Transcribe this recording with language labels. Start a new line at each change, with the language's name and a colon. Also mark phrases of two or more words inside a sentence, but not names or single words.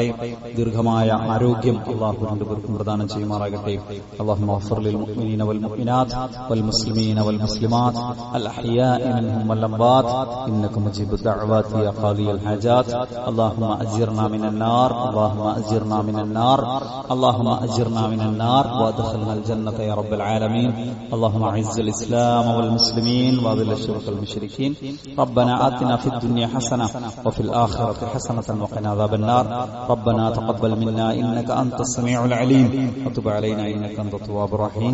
Malayalam: ദീർഘമായ ആരോഗ്യം അല്ലാഹു രണ്ടുപേർക്കും പ്രദാനം ചെയ്യുമാറാകട്ടെ.
Arabic: اللهم اغفر للمؤمنين والمؤمنات والمسلمين والمسلمات الأحياء منهم والأموات إنك مجيب الدعوات يا قاضي الحاجات. اللهم أجرنا من النار، اللهم أجرنا من النار, اللهم أجرنا من النار وادخلنا الجنة يا رب العالمين. اللهم أعز الإسلام والمسلمين وأذل الشرك والمشركين. ربنا آتنا في الدنيا حسنة وفي الآخرة حسنة وقنا عذاب النار. ربنا تقبل منا إنك أنت السميع العليم وتب علينا إنك أنت التواب الرحيم.